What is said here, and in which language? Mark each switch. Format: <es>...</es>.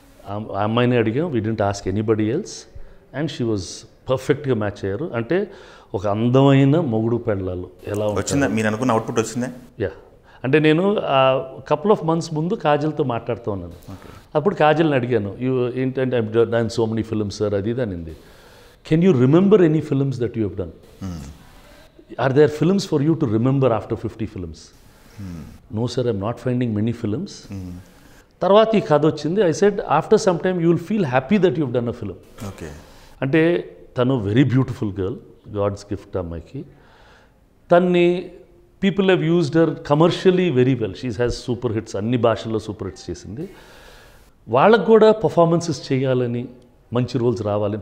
<te>ఆ అమ్మాయిని అడిగాం,</te> <en>we didn't ask anybody else and she was</en> <te>పర్ఫెక్ట్గా మ్యాచ్ అయ్యారు. అంటే ఒక అందమైన మొగుడు పెళ్ళాలు ఎలా వచ్చిందా, మీరు అనుకున్న అవుట్పుట్ వచ్చిందా? యా. అంటే నేను కపుల్ ఆఫ్ మంత్స్ ముందు కాజల్తో మాట్లాడుతూ ఉన్నాను. అప్పుడు కాజల్ని అడిగాను, ఏంటంటే</te> <en>I so many films sir,</en> <te>అది ఇది అనింది.</te> <en>Can you remember any films that you have done? Are there films for you to remember after 50 films? No sir, I'm not finding many films.</en> <te>తర్వాత ఈ కథ వచ్చింది.</te> <en>I said after some time you will feel happy that you've done a film. Okay.</en> <te>అంటే తను</te> <en>very beautiful girl, God's gift</en> <te>అమ్మాయికి.</te> <en>తన్ని people have used her commercially very well. She has super hits,</en> <te>అన్ని భాషల్లో super hits చేసింది. వాళ్ళకు కూడా performances చేయాలని, మంచి రోల్స్ రావాలి.</te>